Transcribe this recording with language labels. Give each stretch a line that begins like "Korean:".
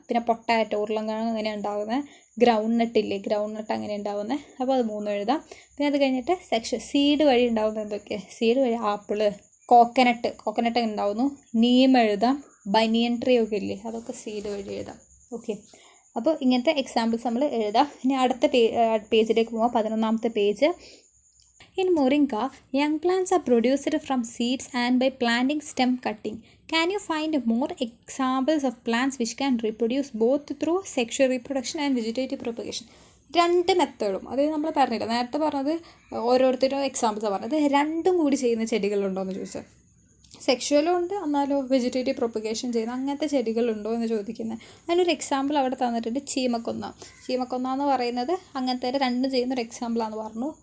Malayalam: പിന്നെ പൊട്ടാറ്റോ, ഉരുളൻകിഴങ്ങ് അങ്ങനെ ഉണ്ടാകുന്നത്. ഗ്രൗണ്ട് നട്ട് ഇല്ലേ, ഗ്രൗണ്ട് നട്ട് അങ്ങനെ ഉണ്ടാകുന്നത്. അപ്പോൾ അത് 3 എഴുതാം. പിന്നെ അത് കഴിഞ്ഞിട്ട് സീഡ് വഴി ഉണ്ടാകുന്നത് എന്തൊക്കെ, സീഡ് വഴി ആപ്പിള്, കോക്കനട്ട് ഉണ്ടാവുന്നു. നീം എഴുതാം. ബനിയൻ ട്രീ ഒക്കെ ഇല്ലേ, അതൊക്കെ സീഡ് വഴി എഴുതാം. ഓക്കെ, അപ്പോൾ ഇങ്ങനത്തെ എക്സാമ്പിൾസ് നമ്മൾ എഴുതാം. ഇനി അടുത്ത പേജിലേക്ക് പോകാം. 11ാമത്തെ page.
English: In Moringa, young plants are produced from seeds and by planting stem cutting. Can you find more examples of plants which can reproduce both through sexual reproduction and vegetative propagation?
Malayalam: 2 മെത്തേഡും, അതായത് നമ്മൾ പറഞ്ഞില്ല നേരത്തെ പറഞ്ഞത് ഓരോരുത്തരും എക്സാമ്പിൾസാണ് പറഞ്ഞത്. 2ഉം കൂടി ചെയ്യുന്ന ചെടികളുണ്ടോ എന്ന് ചോദിച്ചാൽ, സെക്ഷുവലും ഉണ്ട് എന്നാലോ വെജിറ്റേറ്റീവ് പ്രൊപ്പഗേഷൻ ചെയ്യുന്ന അങ്ങനത്തെ ചെടികളുണ്ടോ എന്ന് ചോദിക്കുന്നത്. അതിനൊരു എക്സാമ്പിൾ അവിടെ തന്നിട്ടുണ്ട്, ചീമക്കൊന്ന എന്ന് പറയുന്നത് അങ്ങനത്തെ 2 ചെയ്യുന്നൊരു എക്സാമ്പിളാണെന്ന് പറഞ്ഞു.